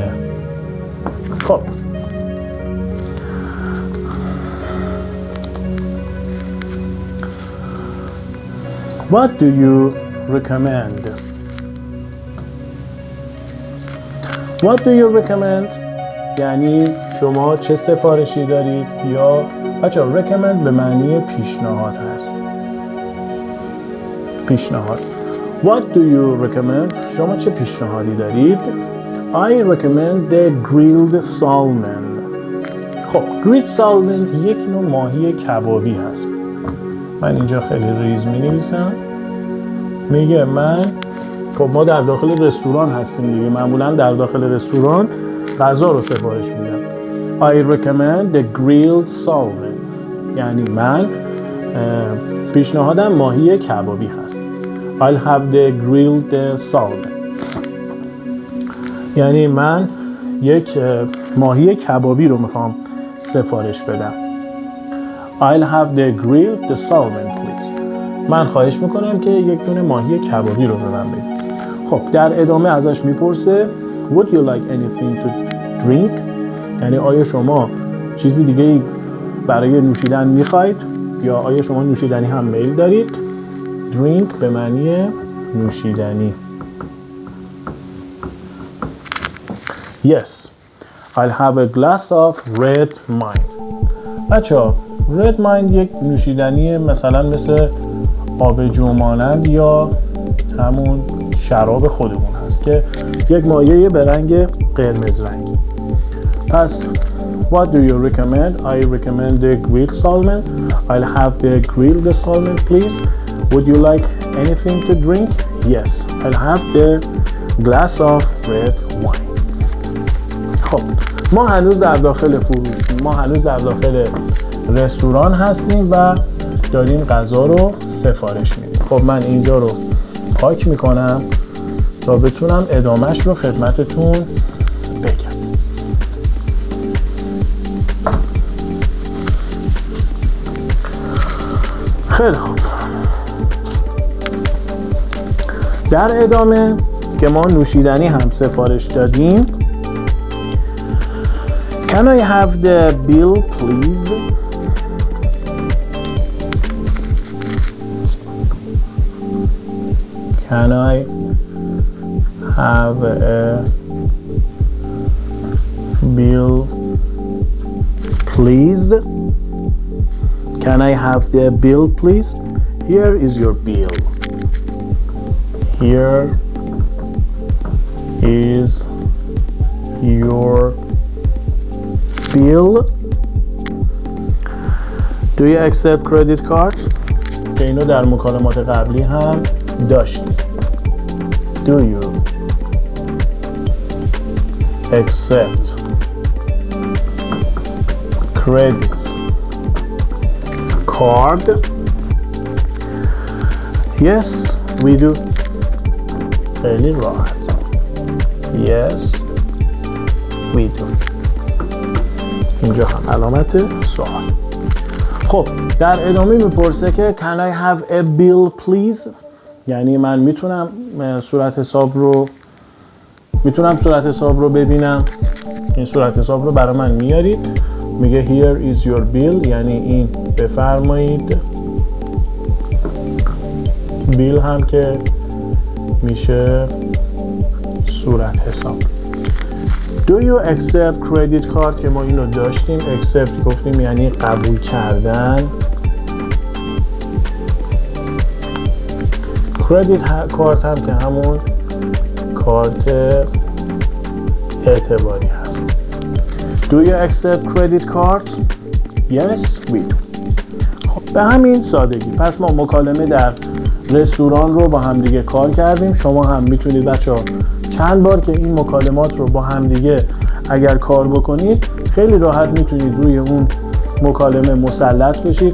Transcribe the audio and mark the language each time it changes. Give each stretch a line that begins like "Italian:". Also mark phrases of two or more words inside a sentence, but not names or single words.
English: خب What do you recommend? What do you recommend؟
Persian: یعنی شما چه سفارشی دارید؟ یا بچه recommend به معنی پیشنهاد هست. پیشنهاد.
English: What do you recommend؟
Persian: شما چه پیشنهادی دارید؟
English: I recommend the grilled salmon.
Persian: خب
English: grilled salmon
Persian: یک نوع ماهی کبابی هست. من اینجا خیلی ریز می نویسم. میگه خب ما در داخل رستوران هستیم دیگه، معمولا در داخل رستوران غذا رو سفارش میدم.
English: I recommend the grilled salmon.
Persian: یعنی من پیشنهادم ماهی کبابی هست.
English: I'll have the grilled salmon.
Persian: یعنی من یک ماهی کبابی رو میخوام سفارش بدم.
English: I'll have the grilled salmon please.
Persian: من خواهش میکنم که یک دونه ماهی کبابی رو به من بدید. خب در ادامه ازش میپرسه
English: Would you like anything to drink؟
Persian: یعنی آیا شما چیزی دیگه برای نوشیدن میخواید؟ یا آیا شما نوشیدنی هم میل دارید؟ Drink به معنی نوشیدنی.
English: Yes, I'll have a glass of red wine.
Persian: بچه‌ها
English: red wine
Persian: یک نوشیدنی مثلا مثل آبجو مانند یا همون شراب خودمون هست که یک مایه به رنگ قرمز رنگی.
English: پس what do you recommend? I recommend the grilled salmon. I'll have the grilled salmon please. Would you like anything to drink? Yes, I'll have the glass of red wine.
Persian: خب ما هنوز در داخل ما هنوز در داخل رستوران هستیم و داریم غذا رو سفارش میدیم. خب من اینجا رو پاک میکنم تا بتونم ادامهش رو خدمتتون بگم. خیلی خوب. در ادامه که ما نوشیدنی هم سفارش دادیم
English: Can I have the bill please? Can I have a bill please? Can I have the bill please? Here is your bill. Here is your bill. Do you accept credit cards?
Persian: که اینو در مکالمات قبلی هم داشتیم.
English: Do you accept credit card? Yes, we do.
Persian: خیلی راحت.
English: Yes, we do.
Persian: اینجا هم علامت سوال. خب در ادامه میپرسه که
English: Can I have a bill please؟
Persian: یعنی من میتونم صورت حساب رو ببینم. این صورت حساب رو برای من میارید.
English: میگه Here is your bill،
Persian: یعنی این بفرمایید. بیل هم که میشه صورت حساب.
English: Do you accept credit card
Persian: که ما اینو داشتیم. accept گفتیم یعنی قبول کردن. credit کارت هم که همون کارت اعتباری هست.
English: Do you accept credit cards? Yes, we do.
Persian: خب به همین سادگی. پس ما مکالمه در رستوران رو با هم دیگه کار کردیم. شما هم میتونید بچه‌ها چند بار که این مکالمات رو با همدیگه اگر کار بکنید خیلی راحت میتونید روی اون مکالمه مسلط بشید.